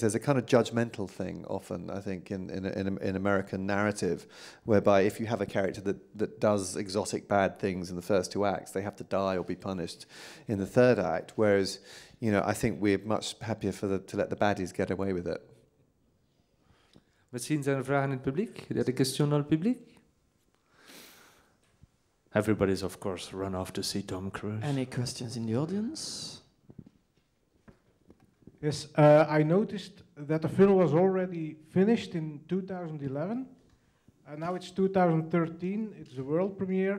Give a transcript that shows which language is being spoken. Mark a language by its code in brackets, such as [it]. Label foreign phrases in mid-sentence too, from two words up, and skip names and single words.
[en] There's a kind of judgmental thing often, I think, in American narrative, whereby if you have a character that does exotic bad things in the first two acts, they have to die or be punished in the third act. Whereas, you know, I think we're much happier to let the baddies get away with it. [nl] Misschien zijn er vragen in het publiek? [fr] Il y a des questions dans le public? [en] Everybody's, of course, run off to see Tom Cruise. Any questions in the audience? Yes, I noticed that the film was already finished in 2011. Now it's 2013, it's the world premiere.